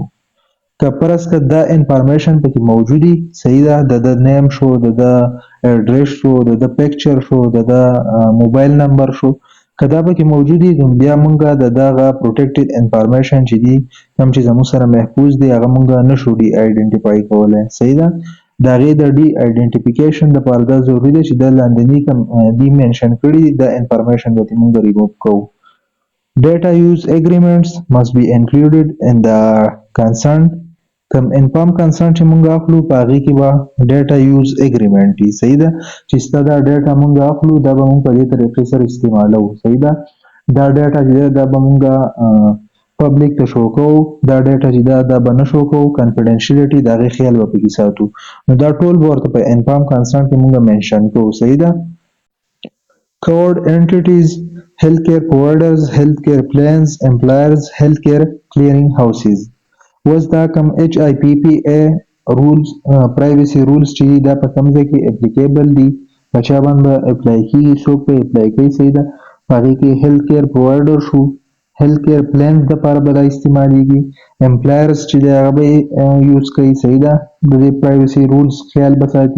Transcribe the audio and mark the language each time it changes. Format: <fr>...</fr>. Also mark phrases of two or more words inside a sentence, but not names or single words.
<ps>که فرض که دا انفارمیشن پکې موجودي، صحیح ده، د ده نیم شو، د ده ایډریس شو، د ده پکچر شو، د ده موبایل نمبر شو، که دا پکې موجودي، نو بیا مونږ د دغه</ps> <en>protected information</en> <ps>چې دي، کوم چې زموږ سره محفوظ دي، هغه مونږ نه شو</ps> <en>de identify</en> <ps>کولی، صحیح ده. د هغې د</ps> <en>de identification</en> <ps>دپاره دا ضروري ده چې دا لاندیني کوم دي منشن کړي دي، دا انفارمیشن به مونږ ریموو کوو.</ps> <en>Data use agreements must be included in the consent.</en> <ps>کوم</ps> <en>inform consent</en> <ps>چې مونږ اخلو په هغې کې به</ps> <en>data use agreement</en> <ps>وي، صحیح ده، چې ستا دا ډیټا مونږ اخلو دا به مونږ په دې طریقې سره استعمالوو، صحیح ده. دا ډیټا چې ده دا به مونږ پبلیک ته شو کوو، دا ډیټا چې ده دا به نه شو کوو، کنفیډنشیلټي د هغې خیال به پکې ساتو، نو دا ټول به ورته په</ps> <en>inform consent</en> <ps>کې مونږ منشن کوو، صحیح ده.</ps> <en>covered entities: healthcare providers, healthcare plans, employers, healthcare clearing houses.</en> <ps>اوس دا کوم HIPPA</ps> <en>rules privacy rules</en> <ps>چې دا په کوم ځای کې اپلیکیبل دي، په چا باندې اپلای کېږي، څوک پرې اپلای کوي، صحیح ده. په هغې کې</ps> <en>health care provider</en> <ps>شو،</ps> <en>health care plans</en> <ps>دپاره به دا استعمالیږي، امپلایرز چې دی هغه به یې یوز کوي، صحیح ده، د دې</ps> <en>privacy rules</en> <ps>خیال به ساتي.</ps>